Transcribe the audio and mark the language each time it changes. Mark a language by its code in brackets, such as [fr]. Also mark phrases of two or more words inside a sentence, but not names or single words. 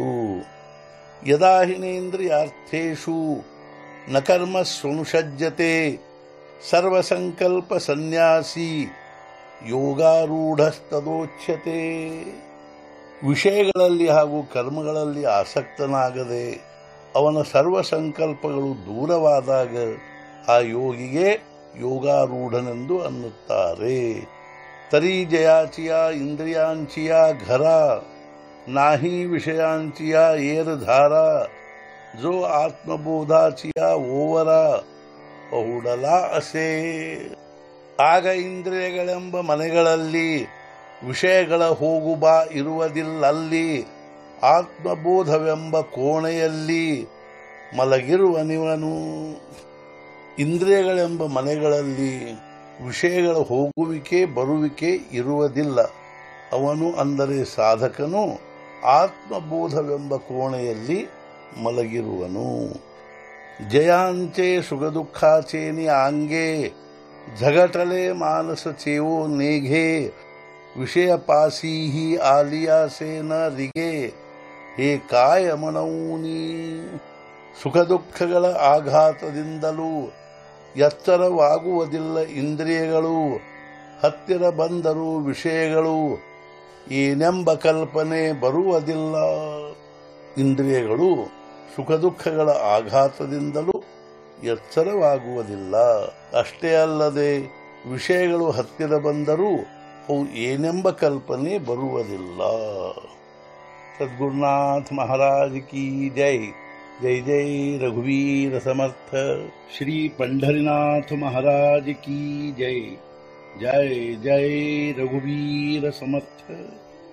[sa] यदा हिनेन्द्रियार्थेषु न कर्म स्वनुषज्यते सर्वसंकल्प संन्यासी योगारूढस्तदोच्यते. [kn] ವಿಷಯಗಳಲ್ಲಿ ಹಾಗೂ ಕರ್ಮಗಳಲ್ಲಿ ಆಸಕ್ತನಾಗದೆ ಅವನ ಸರ್ವ ಸಂಕಲ್ಪಗಳು ದೂರವಾದಾಗ ಆ ಯೋಗಿಗೆ ಯೋಗಾರೂಢನೆಂದು ಅನ್ನುತ್ತಾರೆ. [mr] तरी जयाचिया इंद्रियांचिया घरा नाही विषयांचिया येर धारा जो आत्मबोधाची या ओवरा उडल असे. [kn] ಆಗ ಇಂದ್ರಿಯಗಳೆಂಬ ಮನೆಗಳಲ್ಲಿ ವಿಷಯಗಳ ಹೋಗುಬಾ ಇರುವುದಿಲ್ಲಲ್ಲಿ. ಆತ್ಮಬೋಧವೆಂಬ ಕೋಣೆಯಲ್ಲಿ ಮಲಗಿರುವನಿವನು. ಇಂದ್ರಿಯಗಳೆಂಬ ಮನೆಗಳಲ್ಲಿ ವಿಷಯಗಳ ಹೋಗುವಿಕೆ ಬರುವಿಕೆ ಇರುವುದಿಲ್ಲ. ಅವನು ಅಂದರೆ ಸಾಧಕನು ಆತ್ಮಬೋಧವೆಂಬ ಕೋಣೆಯಲ್ಲಿ ಮಲಗಿರುವನು. [mr] जयांचे सुखदुःखाचेनी आंगे झगटले मानस चेवो नेघे. विषय पासीही आलिया से न रिगे. हे काय ಮನೌನಿ. [kn] ಸುಖ ದುಃಖಗಳ ಆಘಾತದಿಂದಲೂ ಎಚ್ಚರವಾಗುವುದಿಲ್ಲ ಇಂದ್ರಿಯಗಳು. ಹತ್ತಿರ ಬಂದರೂ ವಿಷಯಗಳು ಏನೆಂಬ ಕಲ್ಪನೆ ಬರುವುದಿಲ್ಲ. ಇಂದ್ರಿಯಗಳು ಸುಖ ದುಃಖಗಳ ಆಘಾತದಿಂದಲೂ ಎಚ್ಚರವಾಗುವುದಿಲ್ಲ. ಅಷ್ಟೇ ಅಲ್ಲದೆ ವಿಷಯಗಳು ಹತ್ತಿರ ಬಂದರೂ ಅವು ಏನೆಂಬ ಕಲ್ಪನೆ ಬರುವುದಿಲ್ಲ. [hi] सद्गुरुनाथ महाराज की जय. [mr] जय जय रघुवीर समर्थ. [hi] श्री पंढरीनाथ महाराज की जय. [mr] जय जय रघुवीर समर्थ.